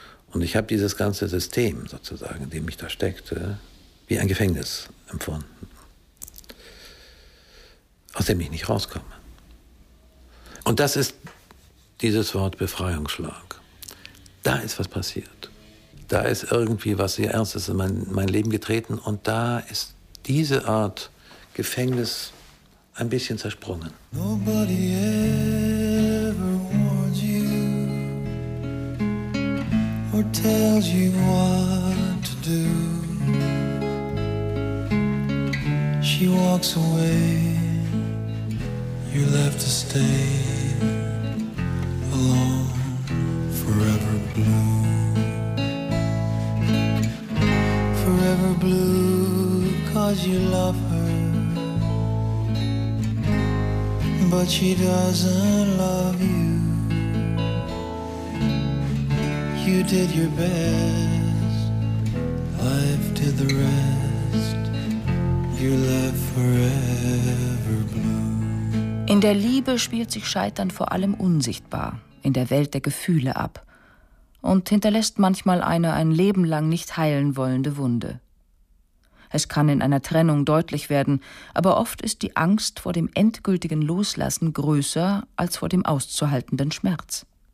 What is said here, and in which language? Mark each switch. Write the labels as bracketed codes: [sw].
[de] Und ich habe dieses ganze System sozusagen, in dem ich da steckte, wie ein Gefängnis empfunden, aus dem ich nicht rauskomme. Und das ist dieses Wort Befreiungsschlag. Da ist was passiert. Da ist irgendwie was sehr Ernstes in mein Leben getreten und da ist diese Art Gefängnis ein bisschen zersprungen. [en] Nobody ever warns you or tells you what to do. She walks away, you left to stay alone, forever blue, forever blue, 'cause you love her, but she doesn't love you. You did your best, life did the rest, you left forever blue. [de] In der Liebe spielt sich Scheitern vor allem unsichtbar, in der Welt der Gefühle ab und hinterlässt manchmal eine ein Leben lang nicht heilen wollende Wunde. Es kann in einer Trennung deutlich werden, aber oft ist die Angst vor dem endgültigen Loslassen größer als vor dem auszuhaltenden Schmerz.